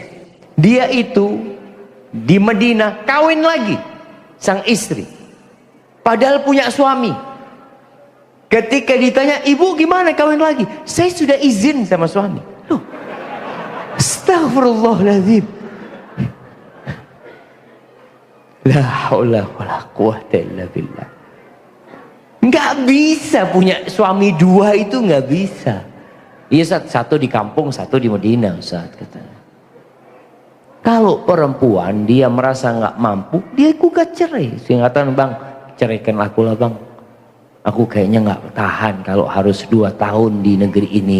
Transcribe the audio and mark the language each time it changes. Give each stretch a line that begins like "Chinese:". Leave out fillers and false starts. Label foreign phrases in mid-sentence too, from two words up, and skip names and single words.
Indonesian: Dia itu di Madinah kawin lagi sang istri, padahal punya suami. Ketika ditanya, ibu gimana kawin lagi? Saya sudah izin sama suami. Loh, astagfirullahaladzim.
Arabic: لا حول ولا قوة إلا بالله.
Indonesian: Nggak bisa punya suami 2 itu, nggak bisa. Iya, satu di kampung, satu di Madinah, Ustaz katanya. Kalau perempuan dia merasa nggak mampu, dia gugat cerai. Singkatan bang, ceraikan aku lah bang. Aku kayaknya nggak tahan kalau harus 2 tahun di negeri ini.